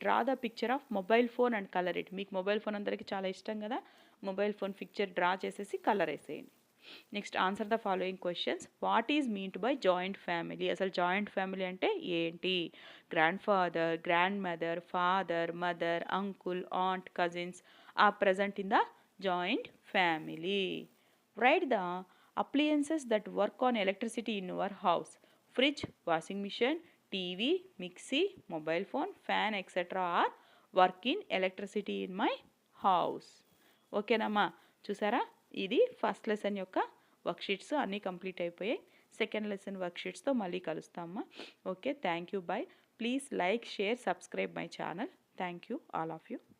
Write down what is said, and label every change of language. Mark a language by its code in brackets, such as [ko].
[en] Draw the picture of mobile phone and colour it. [te] మీకు mobile phone అందరికీ చాలా ఇష్టం కదా, మొబైల్ ఫోన్ పిక్చర్ డ్రా చేసేసి కలర్ వేసేయండి. [en] Next, answer the following questions. What is meant by joint family? [te] అసలు joint family అంటే ఏంటి? [en] Grandfather, grandmother, father, mother, uncle, aunt, cousins are present in the joint family. Write the appliances that work on electricity in your house. Fridge, washing machine, TV, mixie, mobile phone, fan, etc. are work in electricity in my house. [te] ఓకేనమ్మా, చూసారా? ఇది first lesson యొక్క worksheets అన్నీ complete అయిపోయాయి. Second lesson వర్క్షీట్స్తో మళ్ళీ కలుస్తామమ్మా. [en] Okay, thank you, bye. Please like, share, subscribe my channel. Thank you all of you.